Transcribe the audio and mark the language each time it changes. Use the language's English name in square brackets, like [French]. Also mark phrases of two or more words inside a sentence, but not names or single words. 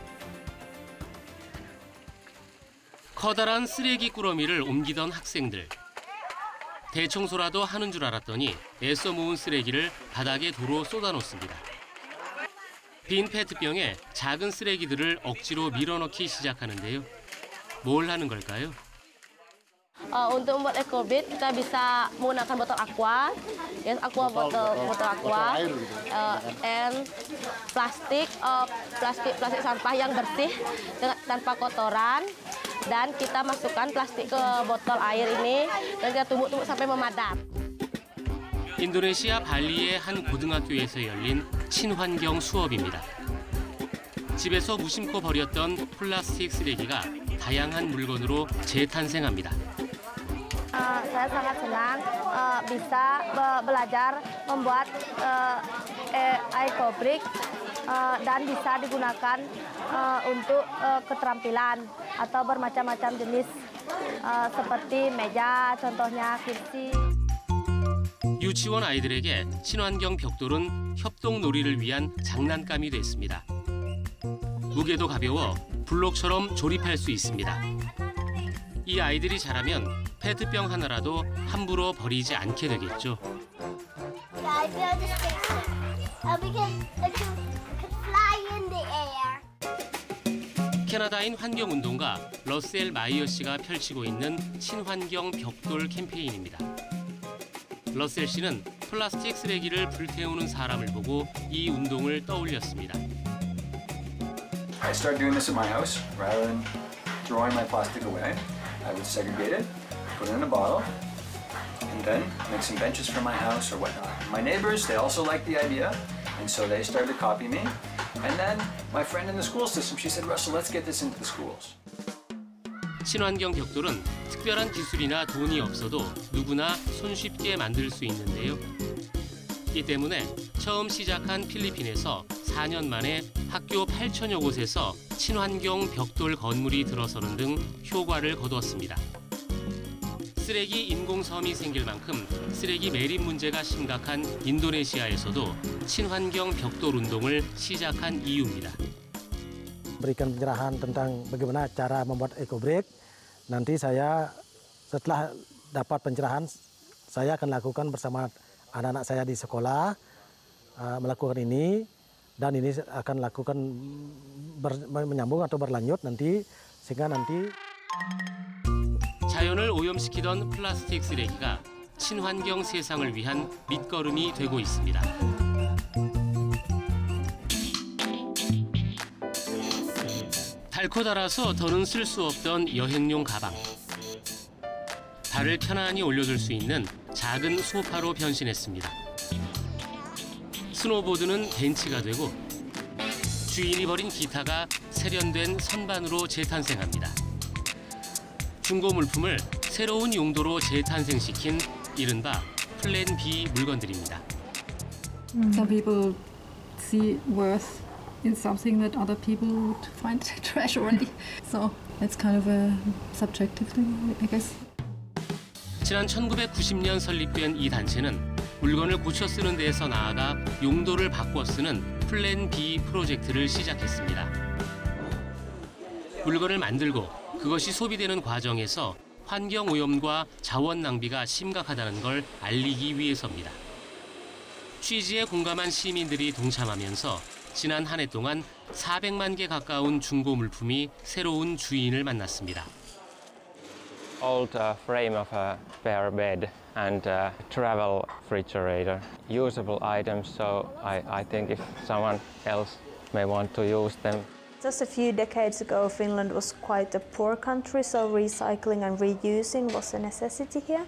[Korean] 커다란 쓰레기 꾸러미를 옮기던 학생들. 대청소라도 하는 줄 알았더니 애써 모은 쓰레기를 바닥에 도로 쏟아놓습니다. 빈 페트병에 작은 쓰레기들을 억지로 밀어넣기 시작하는데요. 뭘 하는 걸까요? [Indonesian] Untuk membuat EcoBit kita bisa menggunakan botol aqua, yes, botol aqua, and plastik sampah yang bersih tanpa kotoran, dan kita masukkan plastik ke botol air ini dan kita tumbuk-tumbuk sampai memadam. [Korean] 인도네시아 발리의 한 고등학교에서 열린 친환경 수업입니다. 집에서 무심코 버렸던 플라스틱 쓰레기가 다양한 물건으로 재탄생합니다. [Indonesian] Saya sangat senang bisa belajar membuat EcoBrick dan bisa digunakan untuk keterampilan atau bermacam-macam jenis seperti meja, contohnya kursi. [Korean] 유치원 아이들에게 친환경 벽돌은 협동놀이를 위한 장난감이 됐습니다. 무게도 가벼워 블록처럼 조립할 수 있습니다. 이 아이들이 자라면 페트병 하나라도 함부로 버리지 않게 되겠죠. 캐나다인 환경운동가 러셀 마이어 씨가 펼치고 있는 친환경 벽돌 캠페인입니다. 러셀 씨는 플라스틱 쓰레기를 불태우는 사람을 보고 이 운동을 떠올렸습니다. [English] I started doing this at my house. Rather than throwing my plastic away, I would segregate it, put it in a bottle, and then make some benches for my house or whatnot. My neighbors, they also liked the idea, and so they started to copy me. And then my friend in the school system, she said, Russell, let's get this into the schools. [Korean] 친환경 벽돌은 특별한 기술이나 돈이 없어도 누구나 손쉽게 만들 수 있는데요. 이 때문에 처음 시작한 필리핀에서 4년 만에 학교 8천여 곳에서 친환경 벽돌 건물이 들어서는 등 효과를 거두었습니다. 쓰레기 인공섬이 생길 만큼 쓰레기 매립 문제가 심각한 인도네시아에서도 친환경 벽돌 운동을 시작한 이유입니다. [Indonesian] Berikan pencerahan tentang bagaimana cara membuat EcoBrick. Nanti saya setelah dapat pencerahan, saya akan lakukan bersama anak-anak saya di sekolah melakukan ini, dan ini akan lakukan menyambung atau berlanjut nanti sehingga nanti [Korean] 자연을 오염시키던 플라스틱 쓰레기가 친환경 세상을 위한 밑거름이 되고 있습니다. 닳고 닳아서 더는 쓸 수 없던 여행용 가방. 발을 편안히 올려둘 수 있는 작은 소파로 변신했습니다. 스노보드는 벤치가 되고 주인이 버린 기타가 세련된 선반으로 재탄생합니다. 중고 물품을 새로운 용도로 재탄생시킨 이른바 플랜 B 물건들입니다. [English] Some people see worth in something that other people would find trash already. So it's kind of a subjective thing, I guess. [Korean] 지난 1990년 설립된 이 단체는 물건을 고쳐 쓰는 데에서 나아가 용도를 바꿔 쓰는 플랜 B 프로젝트를 시작했습니다. 물건을 만들고 그것이 소비되는 과정에서 환경 오염과 자원 낭비가 심각하다는 걸 알리기 위해서입니다. 취지에 공감한 시민들이 동참하면서 지난 한 해 동안 400만 개 가까운 중고 물품이 새로운 주인을 만났습니다. [English] Old frame of a spare bed and travel refrigerator, usable items. So I think if someone else may want to use them. Just a few decades ago, Finland was quite a poor country, so recycling and reusing was a necessity here.